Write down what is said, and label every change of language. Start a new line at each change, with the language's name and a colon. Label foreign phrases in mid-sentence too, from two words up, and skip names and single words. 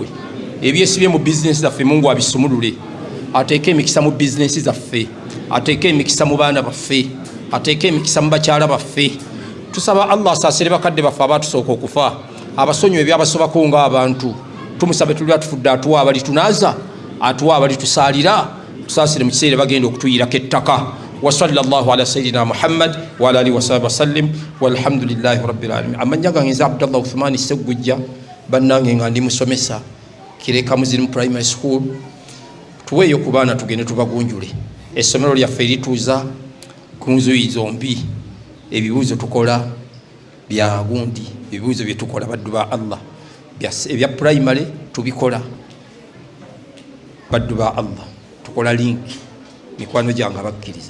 Ganda: Ebyesibye mu bizinesi zaffe Mungu abisumulule, ateeke emikisa mu bizinesi zaffe, ateeke emikisa mu baana baffe, ateeke emikisa mu bakyala baffe. Tusaba Allah asaasire bakadde baffe abatusooka okufa, abasonyiwe ebyabasobako ng'abantu. Tumusabe tuli atufudde atuwa abali tunaaza, atuwa abali tusaalira, tusaasire mu kiseera bagenda okutuyirako ettaka.
Arabic: وصلى الله على سيدنا محمد وعلى آله وصحبه وسلم والحمد لله رب العالمين.
Ganda: Amanya gange nze Abdallah Uthman Segujja, bannange nga ndi musomesa Kireka Muzimu Primary School. Tuweeyo ku baana tugende tubagunjule. Essomero lyaffe lituuza ku nzuyi zombi. Ebibuuzo tukola bya gundi, ebibuuzo bye tukola baddu ba Allah ebya primary tubikola baddu ba Allah, tukola link mikwano gyange abakkiriza.